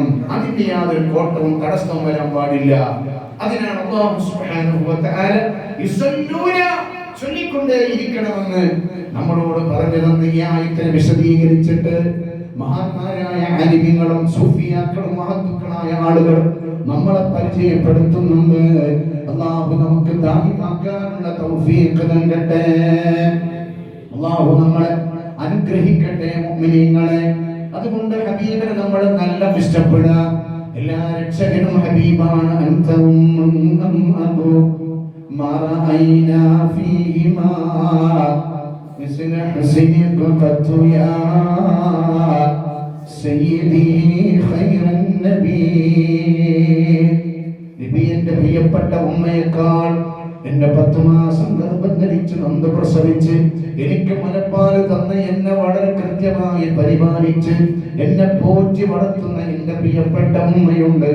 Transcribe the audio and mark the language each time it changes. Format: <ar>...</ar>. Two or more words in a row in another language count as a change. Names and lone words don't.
<ml>അതിന്റെ യാതൊരു കോട്ടവും തടസ്സവും വരാൻ പാടില്ല. അതിനാണ് അല്ലാഹു</ml> <ar>سبحانه و تعالى</ar> <ml>യുസല്ലൂന ചൊല്ലിക്കൊണ്ടേയിരിക്കണമെന്ന് നമ്മളോട് പറഞ്ഞു തന്ന ഈ ആയത്തിനെ വിശദീകരിച്ചിട്ട് മഹാന്മാരായ ആലിമീങ്ങളും സൂഫിയാക്കളും മഹത്തുക്കളായ ആളുകൾ നമ്മളെ പരിചയപ്പെടുത്തുന്നുണ്ട്. അല്ലാഹു നമുക്ക് ദായിമാക്കാനുള്ള തൗഫീഖ് നൽകട്ടെ. അല്ലാഹു നമ്മളെ അനുഗ്രഹിക്കട്ടെ മുഅ്മിനീങ്ങളെ. അതുകൊണ്ട് ഹബീബിനെ നമ്മൾ നല്ല ഇഷ്ടപ്പെടുക. എല്ലാ രക്ഷകനും ഹബീബാണ്.</ml> <ar>ما رأينا فيهما مثل حسنك قط يا سيدي خير النبي.</ar> <ml>നബിയുടെ പ്രിയപ്പെട്ട ഉമ്മയേക്കാൾ എന്നെ 10 മാസം ഗർഭം ധരിച്ച് നൊന്ത് പ്രസവിച്ച് എനിക്ക് മുലപ്പാല് തന്ന് എന്നെ വളരെ കൃത്യമായി പരിപാലിച്ച് എന്നെ പോറ്റി വളർത്തുന്ന എന്റെ പ്രിയപ്പെട്ട ഉമ്മയുണ്ട്.</ml>